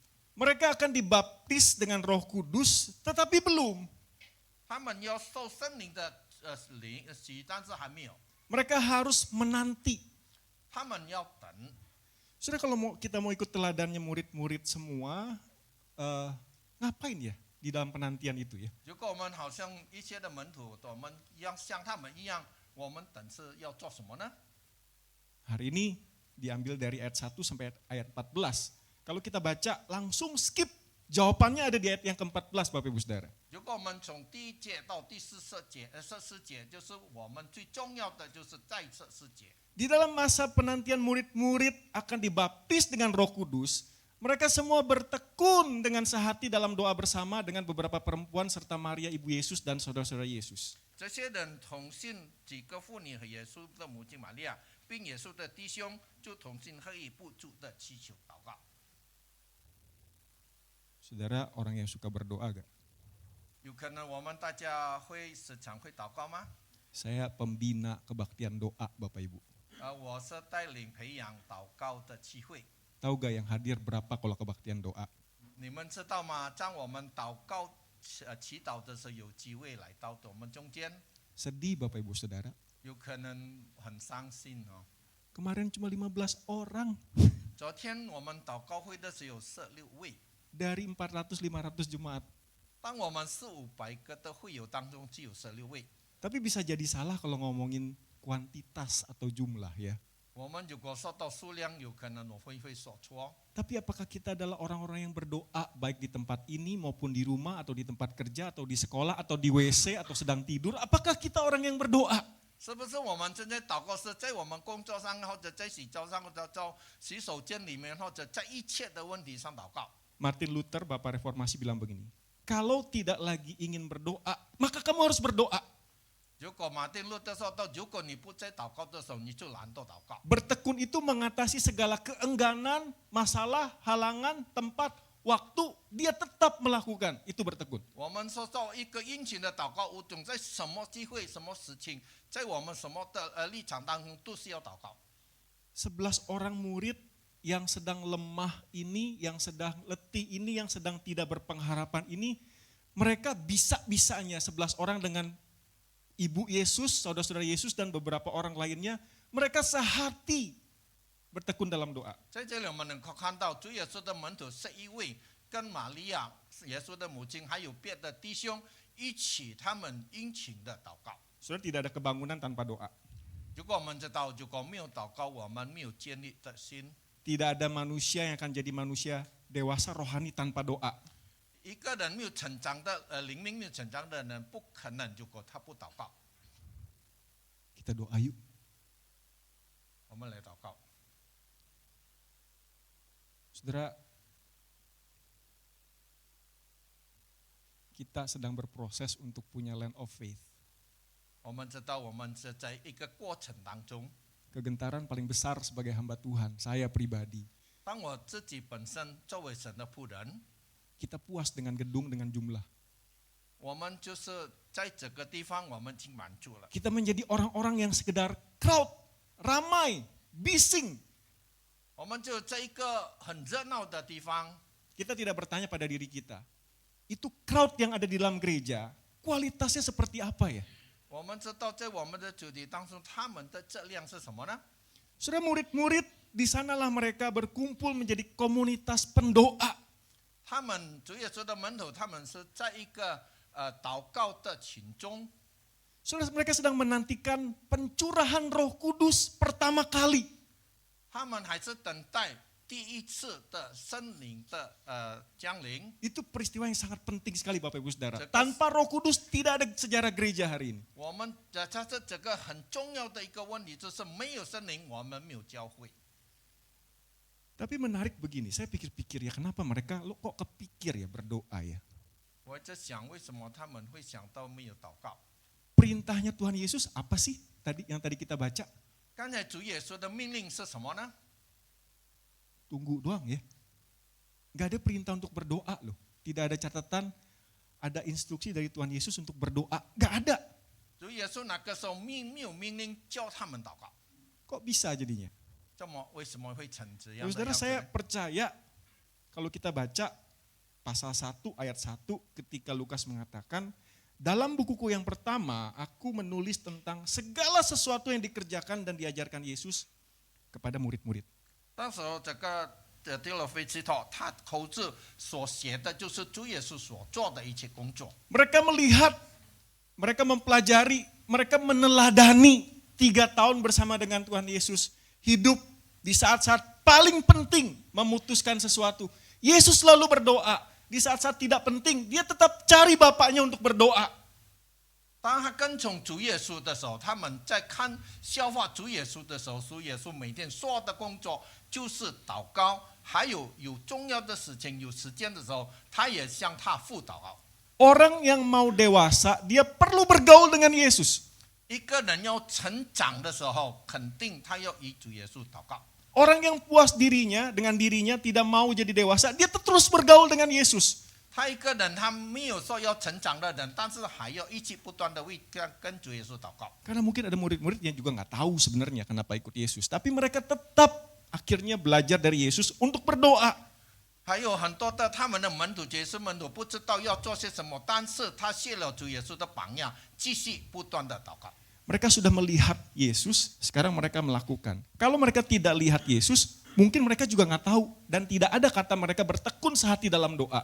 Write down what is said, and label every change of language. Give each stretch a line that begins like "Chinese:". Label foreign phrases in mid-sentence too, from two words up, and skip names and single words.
Indonesian: Mereka akan dibaptis dengan Roh Kudus, tetapi belum.
Chinese: 他们要受圣灵的洗，但是还没有，
Indonesian: Mereka harus menanti.
Chinese: 他们要等。
Indonesian: Saudara, kalau kita mau ikut teladannya murid-murid semua, ngapain ya di dalam penantian itu ya?
Chinese: 如果我们好像一些的门徒，我们要像他们一样，我们等是要做什么呢？
Indonesian: Hari ini diambil dari ayat 1 sampai ayat 14. Kalau kita baca langsung skip, jawabannya ada di ayat yang ke-14 Bapak Ibu Saudara.
Chinese: 如果我们从第1节到第14节，就是我们最重要的，就是在14节。
Indonesian: Di dalam masa penantian murid-murid akan dibaptis dengan Roh Kudus, mereka semua bertekun dengan sehati dalam doa bersama dengan beberapa perempuan serta Maria ibu Yesus dan saudara-saudara Yesus.
Chinese: 这些人同信几个妇女和耶稣的母亲玛利亚，并耶稣的弟兄，就同心合意不住的祈求祷告。
Indonesian: Saudara orang yang suka berdoa gak?
Chinese: 有可能我们大家会时常会祷告吗？
Indonesian: Saya pembina kebaktian doa Bapak Ibu.
Chinese: 我是带领培养祷告的机会。
Indonesian: Tahu gak yang hadir berapa kalau kebaktian doa?
Chinese: 你们知道吗？当我们祷告祈祷的时候，有机会来到我们中间，
Indonesian: Sedih Bapak Ibu Saudara.
Chinese: 有可能很伤心哦。
Indonesian: Kemarin cuma 15 orang
Chinese: 昨天我们祷告会的时候有16位，
Indonesian: dari 400-500 jemaat.
Chinese: 当我们400-500个的会友当中，只有16位。
Indonesian: Tapi bisa jadi salah kalau ngomongin kuantitas atau jumlah ya.
Chinese: 我们如果说到数量，有可能我会说错。
Indonesian: Tapi apakah kita adalah orang-orang yang berdoa baik di tempat ini maupun di rumah atau di tempat kerja atau di sekolah atau di WC atau sedang tidur? Apakah kita orang yang berdoa?
Chinese: 是不是我们正在祷告是在我们工作上，或者在洗澡上，或者在洗手间里面，或者在一切的问题上祷告？
Indonesian: Martin Luther, Bapak Reformasi bilang begini, kalau tidak lagi ingin berdoa, maka kamu harus berdoa.
Chinese: 如果马丁路德说到，如果你不在祷告的时候，你就懒惰祷告。
Indonesian: Bertekun itu mengatasi segala keengganan, masalah, halangan, tempat, waktu, dia tetap melakukan. Itu bertekun.
Chinese: 我们说到一个殷勤的祷告，无论在什么机会、什么事情，在我们什么的立场当中，都是要祷告。
Indonesian: 11 orang murid yang sedang lemah ini, yang sedang letih ini, yang sedang tidak berpengharapan ini, mereka bisa-bisanya 11 orang dengan Ibu Yesus, saudara-saudara Yesus dan beberapa orang lainnya, mereka sehati bertekun dalam doa.
Chinese: 在这里我们能够看到，主耶稣的门徒11位，跟玛利亚耶稣的母亲，还有别的弟兄一起，他们殷勤的祷告。
Indonesian: Saudara, tidak ada kebangunan tanpa doa.
Chinese: 如果我们知道，如果没有祷告，我们没有建立的心。
Indonesian: Tidak ada manusia yang akan jadi manusia dewasa rohani tanpa doa.
Chinese: 一个人没有成长的灵命没有成长的人，不可能如果他不祷告。
Indonesian: Kita doa yuk.
Chinese: 我们来祷告。
Indonesian: Saudara, kita sedang berproses untuk punya
English: land of faith.
Chinese: 我们知道，我们是在一个过程当中。
Indonesian: Kegentaran paling besar sebagai hamba Tuhan, saya pribadi.
Chinese: 当我自己本身作为神的仆人，
Indonesian: Kita puas dengan gedung, dengan jumlah.
Chinese: 我们就是在这个地方，我们已经满足了。
Indonesian: Kita menjadi orang-orang yang sekedar crowd, ramai, bising.
Chinese: 我们就在一个很热闹的地方，
Indonesian: Kita tidak bertanya pada diri kita, itu crowd yang ada di dalam gereja, kualitasnya seperti apa ya?
Chinese: 我们知道在我们的主题当中，他们的质量是什么呢？
Indonesian: Saudara, murid-murid, di sanalah mereka berkumpul menjadi komunitas pendoa.
Chinese: 他们主耶稣的门徒，他们是在一个祷告的群中，
Indonesian: Saudara, mereka sedang menantikan pencurahan Roh Kudus pertama kali.
Chinese: 他们还是等待第一次的圣灵的降临。
Indonesian: Itu peristiwa yang sangat penting sekali Bapak Ibu Saudara. Jelas. Tanpa Roh Kudus tidak ada sejarah gereja hari ini.
Chinese: 我们这是这个很重要的一个问题，就是没有圣灵，我们没有教会。
Indonesian: Tapi menarik begini, saya pikir-pikir ya kenapa mereka lo kok kepikir ya berdoa ya.
Chinese: 我在想，为什么他们会想到没有祷告？
Indonesian: Perintahnya Tuhan Yesus apa sih yang tadi kita baca?
Chinese: 刚才主耶稣的命令是什么呢？
Indonesian: Tunggu doang ya. Gak ada perintah untuk berdoa loh. Tidak ada catatan, ada instruksi dari Tuhan Yesus untuk berdoa. Gak ada.
Chinese: 主耶稣那个时候没有命令叫他们祷告，
Indonesian: Kok bisa jadinya?
Chinese: 为什么会成这样
Indonesian: Ya,
Chinese: 的
Indonesian: saudara,
Chinese: 样子
Indonesian: saya
Chinese: 呢？
Indonesian: percaya kalau kita baca pasal 1 ayat 1 ketika Lukas mengatakan Dalam bukuku yang pertama, aku menulis tentang segala sesuatu yang dikerjakan dan diajarkan Yesus kepada murid-murid.
Chinese: 当时候这个提了菲基托，他口字所写的就是主耶稣所做的一切工作。
Indonesian: Mereka melihat, mereka mempelajari, mereka meneladani 3 tahun bersama dengan Tuhan Yesus. Hidup di saat-saat paling penting memutuskan sesuatu. Yesus selalu berdoa. Di saat-saat tidak penting, dia tetap cari Bapaknya untuk berdoa.
Chinese: 当他跟从主耶稣的时候，他们在看消化主耶稣的时候，主耶稣每天说的工作就是祷告，还有重要的事情、有时间的时候，他也向他父祷告。
Indonesian: Orang yang mau dewasa, dia perlu bergaul dengan Yesus.
Chinese: 一个人要成长的时候，肯定他要与主耶稣祷告。
Indonesian: Orang yang puas dirinya, dengan dirinya tidak mau jadi dewasa, dia terus bergaul dengan Yesus.
Chinese: 他一个人，他没有说要成长的人，但是还要一起不断的为跟主耶稣祷告。
Indonesian: Karena mungkin ada murid-murid yang juga nggak tahu sebenarnya kenapa ikut Yesus. Tapi mereka tetap akhirnya belajar dari Yesus untuk berdoa.
Chinese: 还有很多的他们的门徒，耶稣门徒不知道要做些什么，但是他谢了主耶稣的榜样，继续不断的祷告。
Indonesian: Mereka sudah melihat Yesus, sekarang mereka melakukan. Kalau mereka tidak lihat Yesus, mungkin mereka juga nggak tahu. Dan tidak ada kata mereka bertekun sehati dalam doa.